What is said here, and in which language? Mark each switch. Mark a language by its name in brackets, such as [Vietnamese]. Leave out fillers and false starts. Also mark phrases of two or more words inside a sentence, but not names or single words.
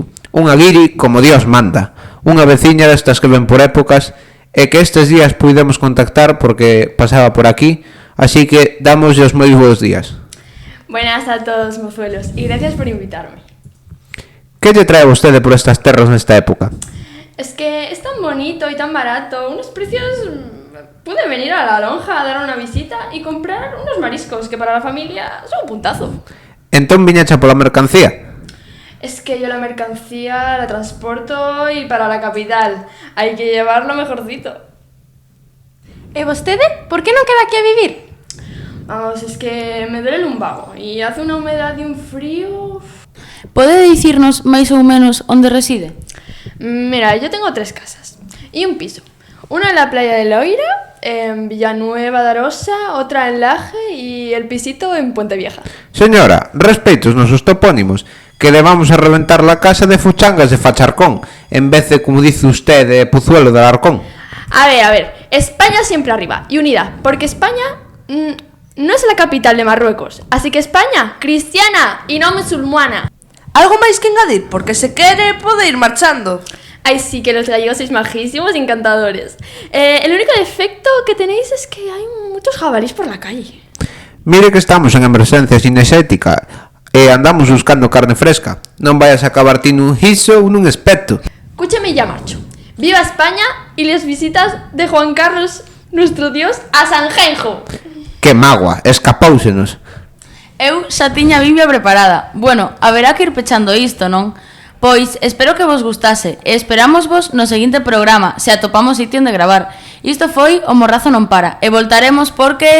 [Galician] Unha guiri como Dios manda, unha veciña destas que ven por épocas e que estes días puidemos contactar porque pasaba por aquí, así que damoslle os moi bons días. [Spanish] Buenas a todos, mozuelos, y gracias por invitarme. [Galician] Que lle trae vostede por estas terras nesta época? [Spanish] Es que es tan bonito y tan barato, unos precios... Pude venir a La Lonja a dar una visita y comprar unos mariscos que para la familia son un puntazo. [Galician] Entón viñacha pola mercancía? [Spanish] Es que yo la mercancía la transporto y para la capital hay que llevarlo mejorcito. [Galician] E vostede? Por que non queda aquí a vivir? [Spanish] Vamos, es que me duele el lumbago y hace una humedad y un frío... [Galician] Pode dicirnos máis ou menos onde reside? [Spanish] Mira, yo tengo 3 casas y un piso. Una en la playa de Loira, en Villanueva de Arosa, otra en Laje y el pisito en Puente Vieja. Señora, [Galician] respeito os nosos topónimos, [Spanish] que le vamos a reventar la casa de Fuchangas de Facharcón, en vez de, como dice usted, de Pozuelo de Alarcón. A ver, España siempre arriba y unida, porque España no es la capital de Marruecos, así que España, cristiana y no musulmana. [Galician] Algo máis que engadir, porque se quere pode ir marchando. [Spanish] Ay, sí, que los gallegos sois majísimos y encantadores. El único defecto que tenéis es que hay muchos jabalís por la calle. [Galician] Mire que estamos en emerxencia cinexética e andamos buscando carne fresca. Non vayas a acabar ti nun guiso ou nun espeto. [Spanish] Escúchame y ya marcho. ¡Viva España y las visitas de Juan Carlos, nuestro dios, a Sanjenjo! [Galician] Que magua, escapóusenos. Eu xa tiña a Biblia preparada. Bueno, haberá que ir pechando isto, non? Pois, espero que vos gustase e esperámosvos no seguinte programa, se atopamos sitio onde gravar. Isto foi O Morrazo non para e voltaremos porque...